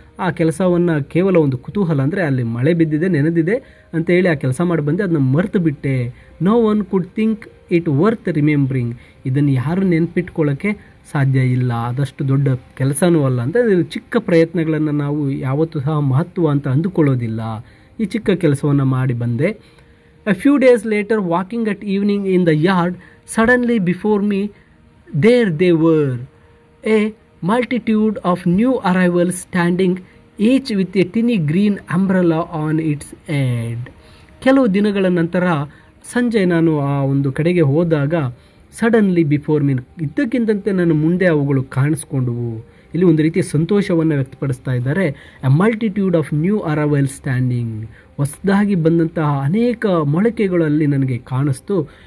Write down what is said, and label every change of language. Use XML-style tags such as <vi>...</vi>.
<kn>ಆ ಕೆಲಸವನ್ನು ಕೇವಲ ಒಂದು ಕುತೂಹಲ, ಅಂದರೆ ಅಲ್ಲಿ ಮಳೆ ಬಿದ್ದಿದೆ, ನೆನೆದಿದೆ ಅಂತೇಳಿ ಆ ಕೆಲಸ ಮಾಡಿ ಬಂದೆ, ಅದನ್ನ ಮರೆತು ಬಿಟ್ಟೆ.</kn> <en>No one could think it worth remembering.</en> <kn>ಇದನ್ನು ಯಾರು ನೆನಪಿಟ್ಕೊಳ್ಳೋಕ್ಕೆ ಸಾಧ್ಯ ಇಲ್ಲ, ಆದಷ್ಟು ದೊಡ್ಡ ಕೆಲಸನೂ ಅಲ್ಲ ಅಂತ. ಚಿಕ್ಕ ಪ್ರಯತ್ನಗಳನ್ನು ನಾವು ಯಾವತ್ತೂ ಸಹ ಮಹತ್ವ ಅಂತ ಅಂದುಕೊಳ್ಳೋದಿಲ್ಲ. ಈ ಚಿಕ್ಕ ಕೆಲಸವನ್ನು ಮಾಡಿ ಬಂದೆ.</kn> <en>A few days later, walking at evening in the yard, suddenly before me, there they were, a multitude of new arrivals standing, each with a tiny green umbrella on its head.</en> <kn>ಕೆಲವು ದಿನಗಳ ನಂತರ ಸಂಜೆ ನಾನು ಆ ಒಂದು ಕಡೆಗೆ ಹೋದಾಗ,</kn> <en>suddenly before me,</en> <kn>ಇದ್ದಕ್ಕಿದ್ದಂತೆ ನನ್ನ ಮುಂದೆ ಅವುಗಳು ಕಾಣಿಸ್ಕೊಂಡವು. ಇಲ್ಲಿ ಒಂದು ರೀತಿಯ ಸಂತೋಷವನ್ನು ವ್ಯಕ್ತಪಡಿಸ್ತಾ ಇದ್ದಾರೆ.</kn> <en>a multitude of new arrival standing,</en> <kn>ಹೊಸದಾಗಿ ಬಂದಂತಹ ಅನೇಕ ಮೊಳಕೆಗಳು ಅಲ್ಲಿ ನನಗೆ ಕಾಣಿಸ್ತು.</kn>